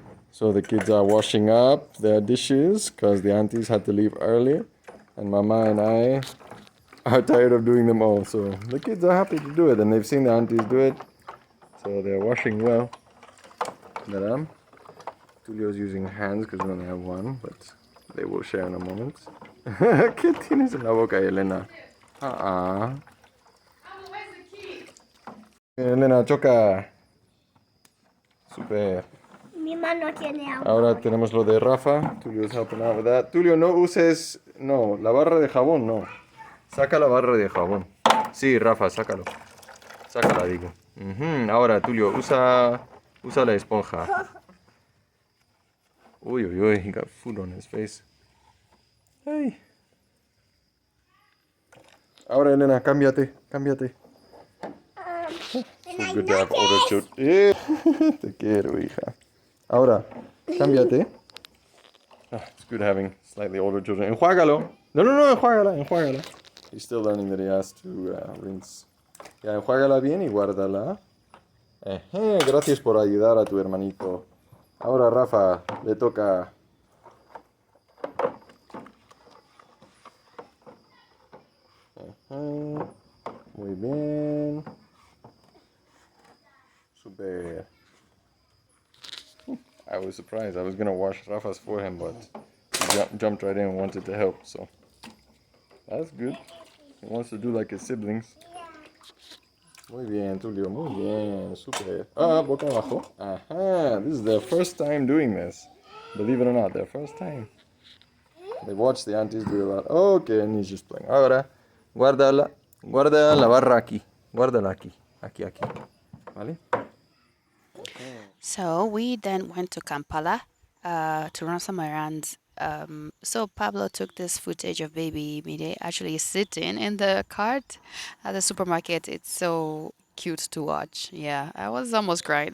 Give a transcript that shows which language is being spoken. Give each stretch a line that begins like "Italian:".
English: So the kids are washing up their dishes because the aunties had to leave early, and Mama and I are tired of doing them all. So the kids are happy to do it, and they've seen the aunties do it, so they're washing well. Madam, Tulio's using hands because we only have one, but they will share in a moment.
Spanish: ¿Qué tienes en la boca, Elena? Elena, choca. Super. Mi mano tiene agua. Ahora tenemos lo de Rafa.
English: Tulio's helping out with that.
Spanish: Tulio, no uses... No, la barra de jabón, no. Saca la barra de jabón. Sí, Rafa, sácalo. Sácala, digo. Ahora, Tulio, usa la esponja.
English: Uy, uy, uy, he got food on his face. Hey.
Spanish: Ahora, Elena, cámbiate.
English: So good to have older children.
Spanish: Te quiero, hija. Ahora, cámbiate.
English: It's good having slightly older children.
Spanish: Enjuágalo. No, enjuágala.
English: He's still learning that he has to rinse.
Spanish: Ya, enjuágala bien y guárdala. Gracias por ayudar a tu hermanito. Ahora, Rafa, le toca. Muy bien. Super.
English: I was surprised. I was going to wash Rafa's for him, but he jumped right in and wanted to help, so that's good. He wants to do like his siblings.
Spanish: Muy bien, Tulio. Muy bien. Super. Boca abajo.
English: This is their first time doing this. Believe it or not, their first time. They watch the aunties do a lot. Okay, and he's just playing.
Spanish: Ahora, guarda la barra aquí. Guárdala aquí. Aquí. ¿Vale?
English: So we then went to Kampala to run some errands. So Pablo took this footage of baby Mide actually sitting in the cart at the supermarket. It's so cute to watch. Yeah, I was almost crying.